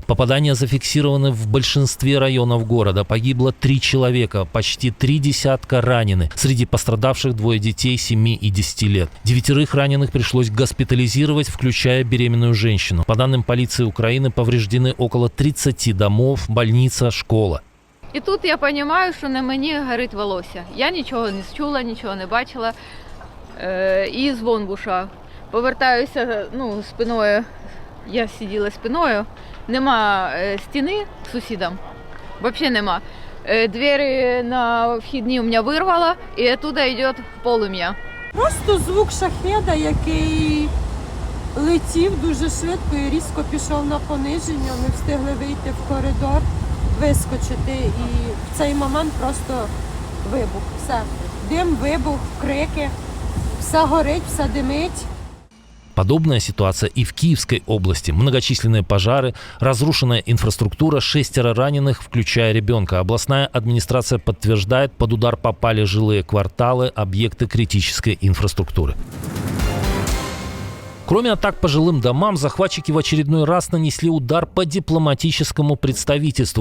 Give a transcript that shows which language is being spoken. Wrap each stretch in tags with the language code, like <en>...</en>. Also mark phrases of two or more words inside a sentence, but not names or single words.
<ru>Попадания зафиксированы в большинстве районов города. Погибло 3 человека, почти 3 десятка ранены. Среди пострадавших 2 детей 7 и 10 лет. 9 раненых пришлось госпитализировать, включая беременную женщину. По данным полиции Украины, повреждены около 30 домов, больниц, школа.</ru> <uk>І тут я розумію, що на мені горить волосся. Я нічого не чула, нічого не бачила. І дзвон в ушах. Повертаюся спиною, я сиділа спиною. Нема стіни сусідам, взагалі нема. Двері на вхідні у мене вирвало, і оттуда йде полум'я. Просто звук шахеда, який летів дуже швидко і різко пішов на пониження. Ми встигли вийти в коридор, вискочити, і в цей момент просто вибух. Все. Дим, вибух, крики, все горить, все димить.</uk> <ru>Подобная ситуация и в Киевской области. Многочисленные пожары, разрушенная инфраструктура, 6 раненых, включая ребенка. Областная администрация подтверждает, под удар попали жилые кварталы, объекты критической инфраструктуры. Кроме атак по жилым домам, захватчики в очередной раз нанесли удар по дипломатическому представительству.</ru>